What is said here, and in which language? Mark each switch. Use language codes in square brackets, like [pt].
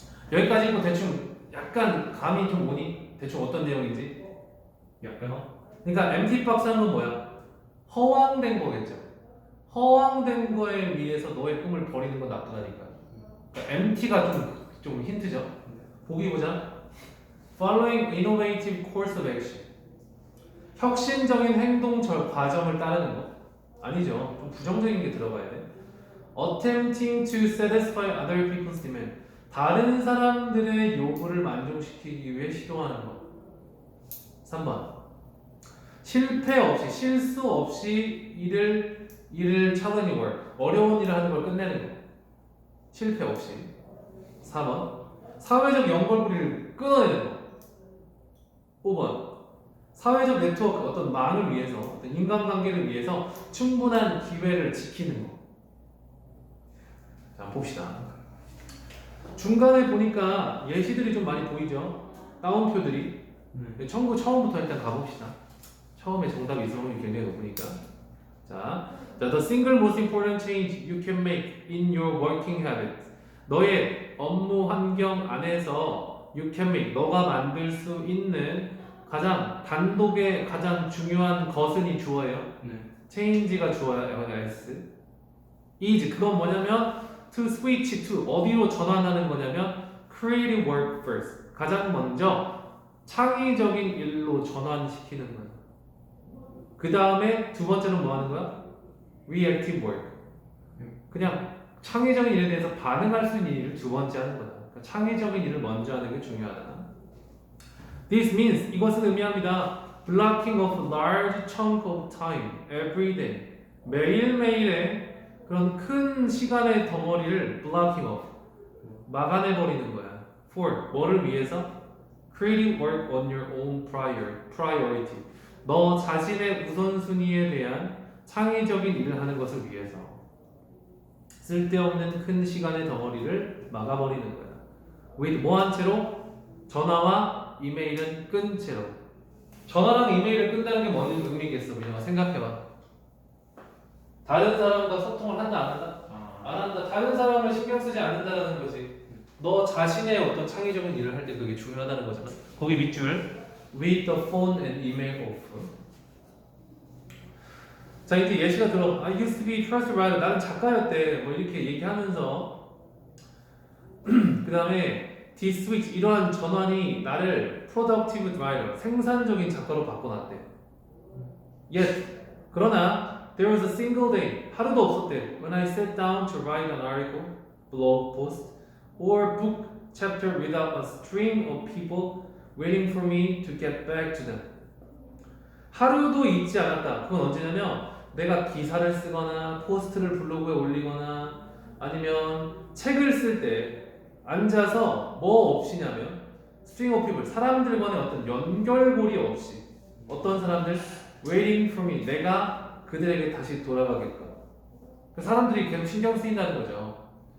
[ko] 여기까지 뭐 대충 약간 감이 좀 오니? 대충 어떤 내용인지? 약간 그러니까 empty box는 건 뭐야? 허황된 거겠죠. 허황된 거에 위해서 너의 꿈을 버리는 건 나쁘다니까. 그러니까 empty가 좀 힌트죠. 보기 보자. [en] Following innovative course of action. [ko] 혁신적인 행동 과정을 따르는 거? 아니죠. 좀 부정적인 게 들어가야 돼. [en] Attempting to satisfy other people's demand. [ko] 다른 사람들의 요구를 만족시키기 위해 시도하는 것. 3번. 실패 없이, 실수 없이 일을 [en] challenging work. [ko] 어려운 일을 하는 걸 끝내는 거. 실패 없이. 4번. 사회적 연결고리를 끊어내는 거. 5번. 사회적 네트워크, 어떤 망을 위해서, 어떤 인간관계를 위해서 충분한 기회를 지키는 거. 자, 봅시다. 중간에 보니까 예시들이 좀 많이 보이죠? 따옴표들이. 처음부터 일단 가봅시다. 처음에 정답이 있을 확률이 굉장히 높으니까. [en] 자, the single most important change you can make in your working habit. [ko] 너의 업무 환경 안에서 [en] you can make, [ko] 너가 만들 수 있는 단독의 가장 중요한 것은 이 주어예요. change가 주어예요. s. is, 그건 뭐냐면 [en] to switch to, [ko] 어디로 전환하는 거냐면 [en] creative work first. [ko] 가장 먼저 창의적인 일로 전환시키는 거야. 그 다음에 두 번째는 뭐 하는 거야? [en] reactive work. [ko] 그냥 창의적인 일에 대해서 반응할 수 있는 일을 두 번째 하는 거다. 그러니까 창의적인 일을 먼저 하는 게 중요하다. [en] This means, [ko] 이것은 의미합니다. [en] blocking of large chunk of time every day. [ko] 매일매일의 그런 큰 시간의 덩어리를 [en] blocking of, [ko] 막아내버리는 거야. for, 뭐를 위해서? [en] creative work on your own priority. [ko] 너 자신의 우선순위에 대한 창의적인 일을 하는 것을 위해서 쓸데없는 큰 시간의 덩어리를 막아버리는 거야. with 뭐한 채로? 전화와 이메일은 끈 채로. 전화랑 이메일을 끈다는 게 뭔 의미겠어? 그냥 생각해봐. 다른 사람과 소통을 한다 안 한다? 안 한다. 다른 사람을 신경 쓰지 않는다라는 거지. 너 자신의 어떤 창의적인 일을 할 때 그게 중요하다는 거잖아. 거기 밑줄 [en] with the phone and email off. [ko] 자, 이제 예시가 들어. [en] I used to be trust writer. [ko] 나는 작가였대. 뭐 이렇게 얘기하면서 그 다음에 [en] this switch, [ko] 이러한 전환이 나를 [en] productive writer, [ko] 생산적인 작가로 바꿔놨대. [en] Yet, [ko] 그러나 [en] there was a single day, [ko] 하루도 없었대. [en] When I sat down to write an article, blog post, or book chapter without a stream of people waiting for me to get back to them. [ko] 하루도 있지 않았다. 그건 언제냐면 내가 기사를 쓰거나 포스트를 블로그에 올리거나 아니면 책을 쓸 때 앉아서 뭐 없이냐면 [en] string of people, [ko] 사람들 간의 어떤 연결고리 없이 어떤 사람들 [en] waiting for me, [ko] 내가 그들에게 다시 돌아가게끔 사람들이 계속 신경 쓰인다는 거죠.